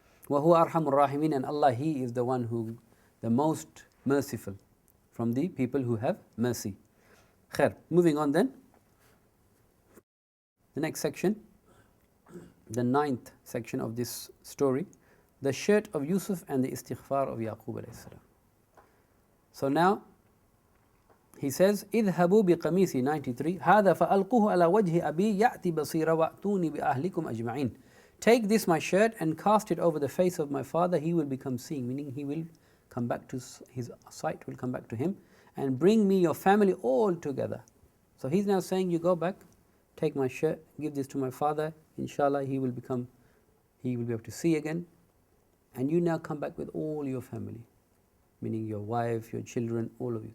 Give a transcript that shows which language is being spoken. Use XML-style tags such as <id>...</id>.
<ar>وهو أرحم الراحمين,</ar> <en>and Allah, He is the one who, the most merciful from the people who have mercy." Khair. Moving on then. The next section, the 9th section of this story, the shirt of Yusuf and the istighfar of Yaqub alayhi salam. So now he says,</en> <ar>اذهبوا بقميصي 93 هذا فألقوه على وجه أبي يأتي بصيرا وأتوني بأهلكم أجمعين.</ar> <en>Take this my shirt and cast it over the face of my father, he will become seeing, meaning he will come back to his sight, will come back to him, and bring me your family all together. So he's now saying, you go back, take my shirt, give this to my father, inshallah he will be able to see again, and you now come back with all your family, meaning your wife, your children, all of you.</en>